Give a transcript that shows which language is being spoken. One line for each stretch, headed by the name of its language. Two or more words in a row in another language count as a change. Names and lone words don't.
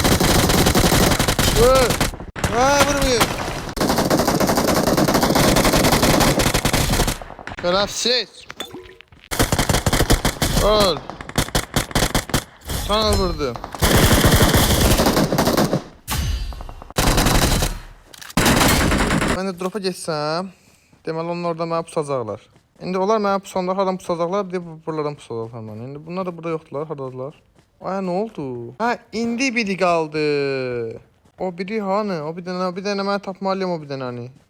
Turkish: Oy. Ha vurmuyor. Şerefsiz. Öl. Sana vurdu.
Azerbaijani: Ben de drop'a geçsəm, deməli onlar orada mənə pusacaqlar. İndi onlar mənə pusanda hardan pusacaqlar, bir də buralardan pusacaqlar mənə. İndi bunlar da burada yoxdular, hardadılar? Ay, nə oldu? Ha, indi biri qaldı. O biri hanı? O bir dənə mən tapmalıyım o bir dənəni.